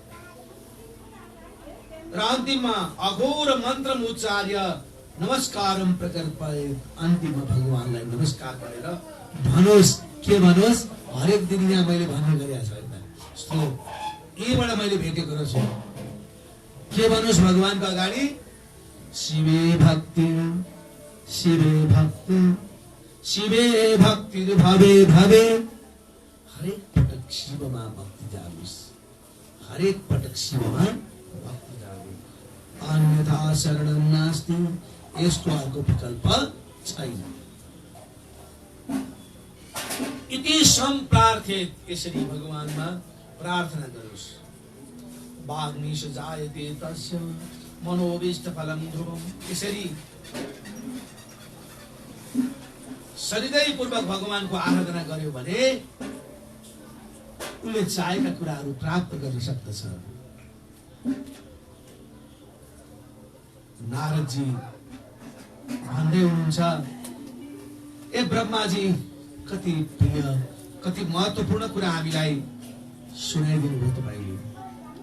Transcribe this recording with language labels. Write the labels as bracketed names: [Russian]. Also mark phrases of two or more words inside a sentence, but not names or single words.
[Nepali] र अन्तिममा [Sanskrit] अघोर मन्त्र उच्चार्य नमस्कारम प्रकल्पय। [Nepali] अन्तिममा भगवानलाई नमस्कार गरेर भन्नुहोस्। के भन्नुहोस्? हरेक दिन यहाँ मैले भन्ने गरिरहेको छु। यहीबाट मैले भेटेको रहेछु। के भन्नुहोस् भगवानको अगाडि? [Sanskrit] शिवे भक्ति, शिवे भक्ति, शिवे भक्ति भवे भवे। [Nepali] हरेक पटक शिवमा भक्ति जागोस्। हरेक पटक शिवमा भक्ति जागोस्। [Sanskrit] अन्यथा शरणं नास्ति। [Nepali] यसको अर्को विकल्प छैन। [Sanskrit] इति सम्प्रार्थेत। [Nepali] यसरी भगवानमा प्रार्थना गरोस्। [Sanskrit] वाग्मीश जायते तस्य मनोभीष्ट फलम ध्रुवम। [Nepali] यसरी हृदयपूर्वक भगवानको आराधना गर्यो भने उसले चाहेका कुराहरू प्राप्त गर्न सक्दछ। नारदजी भन्दै हुनुहुन्छ, ए ब्रह्माजी, कति प्रिय, कति महत्त्वपूर्ण कुरा हामीलाई सुनाइदिनु भयो तपाईँले।